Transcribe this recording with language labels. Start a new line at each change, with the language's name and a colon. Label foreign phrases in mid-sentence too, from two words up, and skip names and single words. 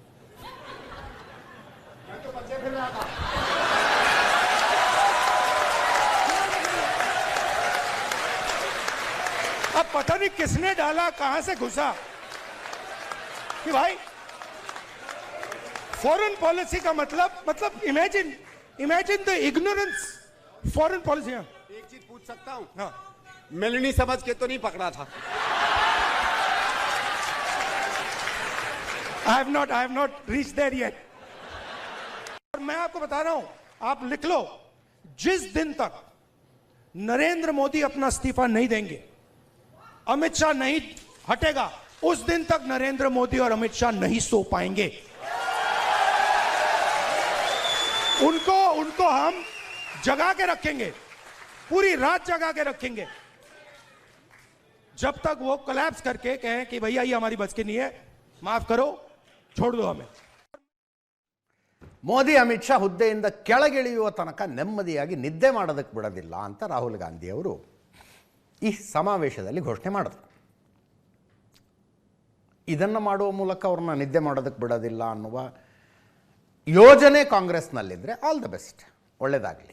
Hindi: अब पता नहीं किसने डाला, कहां से घुसा कि भाई
English: foreign policy
Hindi: का मतलब
English: imagine the ignorance foreign policy.
Hindi: एक चीज पूछ सकता हूं? हाँ, मेलनी समझ के तो नहीं पकड़ा था?
English: I have not reach there yet.
Hindi: और मैं आपको बता रहा हूं, आप लिख लो, जिस दिन तक नरेंद्र मोदी अपना इस्तीफा नहीं देंगे, अमित शाह नहीं हटेगा, उस दिन तक नरेंद्र मोदी और अमित शाह नहीं सो पाएंगे। उनको हम जगा के रखेंगे, पूरी रात जगा के रखेंगे, जब तक वो कोलैप्स करके कहें कि भैया ये हमारी बस की नहीं है, माफ करो, छोड़ दो हमें।
Kannada: ಮೋದಿ ಅಮಿತ್ ಶಾ ಹುದ್ದೆಯಿಂದ ಕೆಳಗಿಳಿಯುವ ತನಕ ನೆಮ್ಮದಿಯಾಗಿ ನಿದ್ದೆ ಮಾಡೋದಕ್ಕೆ ಬಿಡೋದಿಲ್ಲ ಅಂತ ರಾಹುಲ್ ಗಾಂಧಿ ಅವರು ಈ ಸಮಾವೇಶದಲ್ಲಿ ಘೋಷಣೆ ಮಾಡಿದ್ರು. ಇದನ್ನು ಮಾಡುವ ಮೂಲಕ ಅವ್ರನ್ನ ನಿದ್ದೆ ಮಾಡೋದಕ್ಕೆ ಬಿಡೋದಿಲ್ಲ ಅನ್ನುವ ಯೋಜನೆ ಕಾಂಗ್ರೆಸ್ನಲ್ಲಿದ್ದರೆ
English: all the best,
Kannada: ಒಳ್ಳೆಯದಾಗಲಿ.